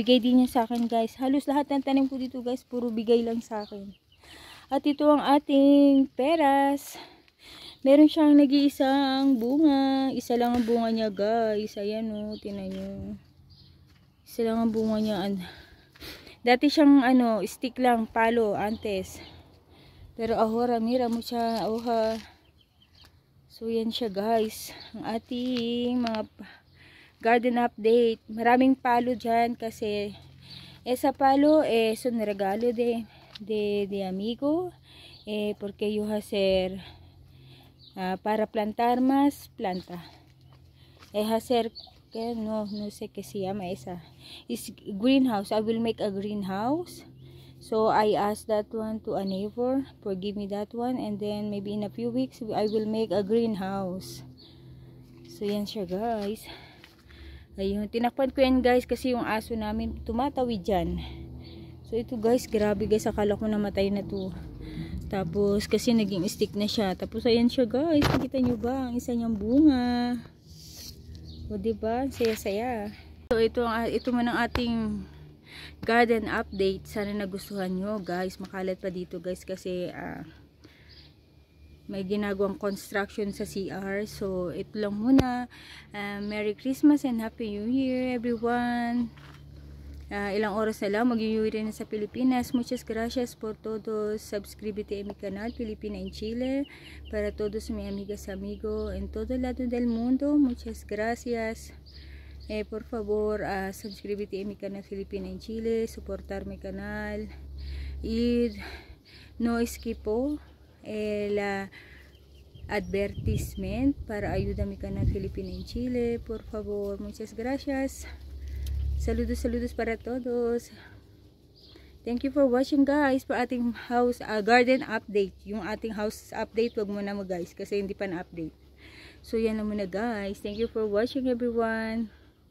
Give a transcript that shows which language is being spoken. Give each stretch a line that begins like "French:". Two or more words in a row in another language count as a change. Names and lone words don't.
Filipino: Bigay din niya sa akin guys. Halos lahat ng tanim ko dito guys, puro bigay lang sa akin. At ito ang ating peras. Meron siyang nag-iisang bunga. Isa lang ang bunga niya guys. Ayan o, tinan nyo. Isa lang ang bunga niya. Dati siyang stick lang,
Spanish: palo, antes. Pero ahora, mira
Filipino: mo siya, oha. So yan siya guys. Ang ating mga
English: garden update.
Filipino: Maraming palo dyan kasi
Spanish: esa palo es un regalo de amigo porque yo hacer para plantar más planta. Hacer que no sé qué se llama esa.
English: Is greenhouse. I will make a greenhouse. So I asked that one to a neighbor for give me that one, and then maybe in a few weeks I will make a greenhouse.
Filipino: So yan siya guys. Ayun, tinakpan ko yan guys kasi yung aso namin tumatawid dyan. So ito guys, grabe guys, akala ko namatay na to. Tapos, kasi naging stick na siya. Tapos, ayan siya guys. Nakita nyo ba? Ang isa niyang bunga. O, diba? Saya-saya. So, ito man ang ating
English: garden update.
Filipino: Sana nagustuhan nyo guys. Makalat pa dito guys. Kasi, may ginagawang construction sa CR. So, ito lang muna.
English: Merry Christmas and Happy New Year everyone.
Filipino: Ilang oras na lang mag-uwi na sa Pilipinas.
Spanish: Muchas gracias por todos. Suscríbete a mi canal Filipina en Chile. Para todos mis amigas, amigos en todo lado del mundo. Muchas gracias. Por favor, suscríbete a mi canal Filipina en Chile. Soportar mi canal. Y no esquipo el advertisement para ayuda mi canal Filipina en Chile. Por favor, muchas gracias. Saludos para todos.
English: Thank you for watching guys.
Filipino: For ating
English: house garden update.
Filipino: Yung ating
English: house update,
Filipino: wag muna mo guys kasi hindi pa na-update. So yan lang muna guys.
English: Thank you for watching everyone.